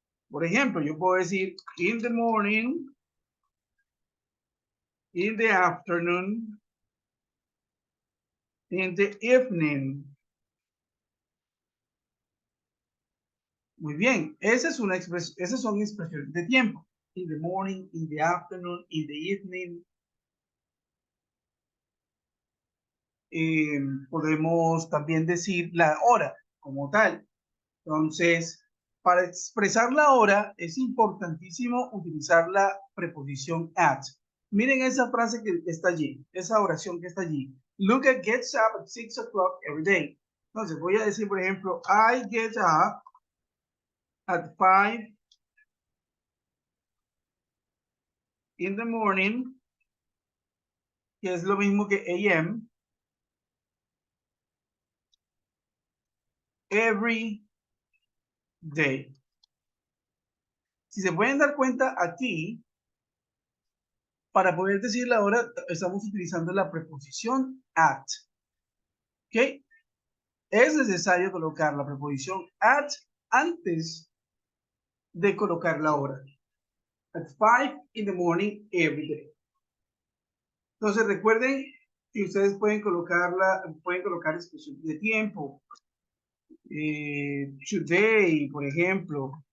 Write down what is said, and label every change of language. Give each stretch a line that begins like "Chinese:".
Spanish: Por ejemplo, yo puedo decir
English: in the morning, in the afternoon, in the evening.
Spanish: Muy bien, esa es una esas son expresiones de tiempo.
English: In the morning, in the afternoon, in the evening.
Spanish: Podemos también decir la hora como tal. Entonces, para expresar la hora es importantísimo utilizar la preposición at. Miren esa frase que está allí, esa oración que está allí.
English: Luca gets up at 6 o'clock every day.
Spanish: Entonces, voy a decir, por ejemplo,
English: I get up at 5 in the morning,
Spanish: que es lo mismo que AM,
English: every day.
Spanish: Si se pueden dar cuenta aquí, para poder decir la hora, estamos utilizando la preposición at. ¿Ok? Es necesario colocar la preposición at antes de colocar la hora.
English: At 5 in the morning every day.
Spanish: Entonces recuerden que ustedes pueden colocar expresiones de tiempo. Today, por ejemplo.